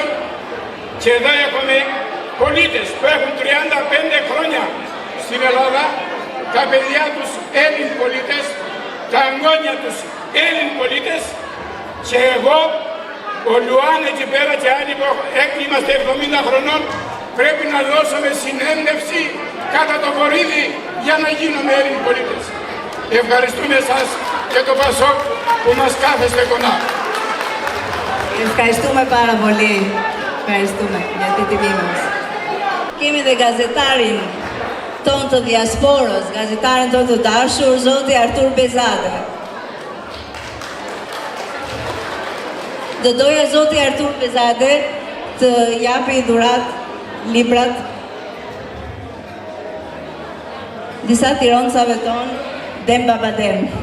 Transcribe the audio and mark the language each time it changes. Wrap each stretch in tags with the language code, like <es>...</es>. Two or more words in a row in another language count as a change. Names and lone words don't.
<el>Και εδώ έχουμε πολίτες που έχουν 35 χρόνια στην Ελλάδα, τα παιδιά τους Έλλην πολίτες, τα εγγόνια τους Έλλην πολίτες, και εγώ, ο Λουάν εκεί πέρα και άλλοι που είμαστε 70 χρονών, πρέπει να δώσουμε συνέντευξη κατά το βορίδι για να γίνουμε Έλληνοι πολίτες. Ευχαριστούμε εσάς και το Πασόκ που μας κάθεστε κοντά. Ευχαριστούμε πάρα πολύ. Ευχαριστούμε για την τιμή μας.</el> <sq>Kemi dhe gazetarin tonë të diasporës, gazetaren tonë të dashur, zoti Artur Bezade. Do doja zoti Artur Bezade të japi dhurat librat disa tironcave tonë, Dem Baba Dem.</sq>